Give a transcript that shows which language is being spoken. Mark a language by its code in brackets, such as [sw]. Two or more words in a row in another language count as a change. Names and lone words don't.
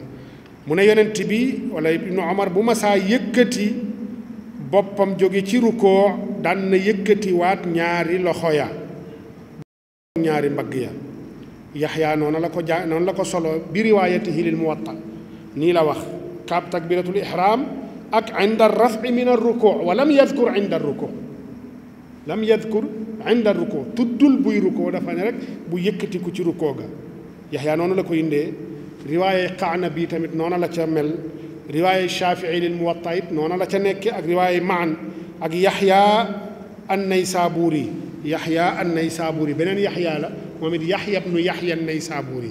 [wo] mu ne yonent bi wala ibnu omar bu masaa yëkkati boppam jóge ci rukoo daan na yëkkati waat ñaari loxo ya ñaari mbagg ya. yaxyaa noonu la ko solo bi [ar] روايته للموطأ [wo] nii la wax kaab [ar] تكبيرة الإحرام [wo] ak [ar] عند الرفع من الركوع ولم يذكر عند الركوع [wo] tuddul buy rukoo dafa ne rek bu yëkkatiku ci rukoo ga. yaxyaa noonu la ko indee. riwaayé qaana bi tamit noonu la ca mel. riwaayé shafii [ar] للموطأ [wo] it noonu la ca nekke ak riwaayé maan ak yaxyaa an-naysaabuuri beneen yaxyaa la moom it yaxya bnu yaxya an-naysaabuuri.